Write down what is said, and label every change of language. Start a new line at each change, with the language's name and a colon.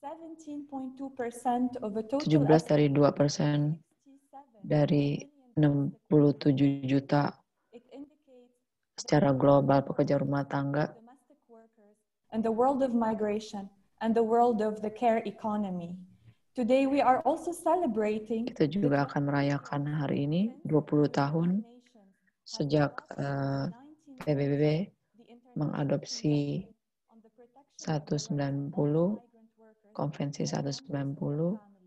Indonesian: 17 dari 2% dari 67 juta secara global pekerja rumah tangga.
English: And the world of migration and the world of the care economy. Today we are also celebrating.
Indonesian: Kita juga akan merayakan hari ini 20 tahun sejak PBB mengadopsi 190, Konvensi 190.